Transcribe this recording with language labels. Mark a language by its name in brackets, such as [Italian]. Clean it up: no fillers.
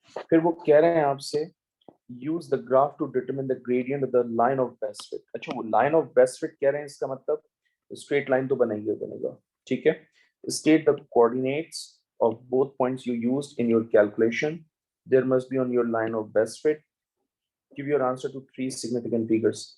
[Hindi] फिर वो कह रहे हैं आपसे [English] use the graph to determine the gradient of the line of best fit। [Hindi] अच्छा, वो line of best fit कह रहे हैं, इसका मतलब straight line तो बनेगा, ठीक है? [English] State the coordinates of both points you used in your calculation. There must be on your line of best fit. Give your answer to 3 significant figures.